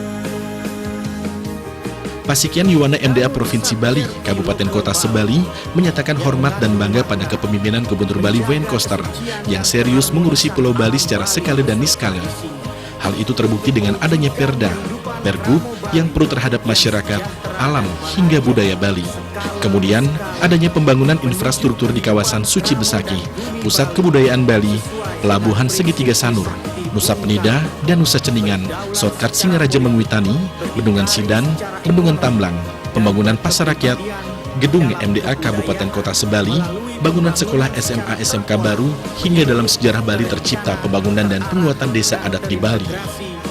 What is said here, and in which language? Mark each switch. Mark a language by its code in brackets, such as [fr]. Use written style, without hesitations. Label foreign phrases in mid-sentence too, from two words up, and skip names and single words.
[id] Pasikian Yowana MDA Provinsi Bali, Kabupaten Kota Sebali, menyatakan hormat dan bangga pada kepemimpinan Gubernur Bali Wayan Koster yang serius mengurusi Pulau Bali secara sekali dan niskali. Hal itu terbukti dengan adanya Pergub yang pro terhadap masyarakat, alam, hingga budaya Bali. Kemudian, adanya pembangunan infrastruktur di kawasan Suci Besaki, Pusat Kebudayaan Bali, Pelabuhan Segitiga Sanur, Nusa Penida, dan Nusa Ceningan, Shortcut Singaraja Mengwitani, Bendungan Sidan, Bendungan Tamblang, pembangunan pasar rakyat, gedung MDA Kabupaten Kota Sebali, bangunan sekolah SMA SMK baru, hingga dalam sejarah Bali tercipta pembangunan dan penguatan desa adat di Bali.